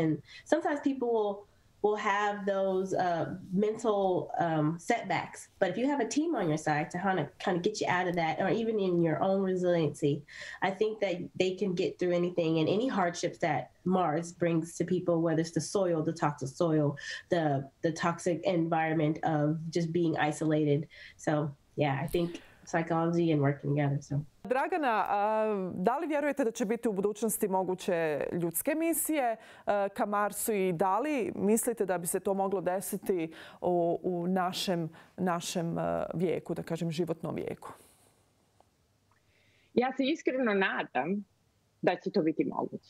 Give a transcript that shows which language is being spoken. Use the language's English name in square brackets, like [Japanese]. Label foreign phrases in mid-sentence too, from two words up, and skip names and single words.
[English] And sometimes people will have those mental setbacks, but if you have a team on your side to kind of get you out of that, or even in your own resiliency, I think that they can get through anything and any hardships that Mars brings to people, whether it's the soil, the toxic soil, the toxic environment of just being isolated. So yeah, I think psychology and working together. So. [Bosnian] Dragana, da li vjerujete da će biti u budućnosti moguće ljudske misije ka Marsu i da li mislite da bi se to moglo desiti u našem vijeku, da kažem životnom vijeku? Ja se iskreno nadam da će to biti moguće.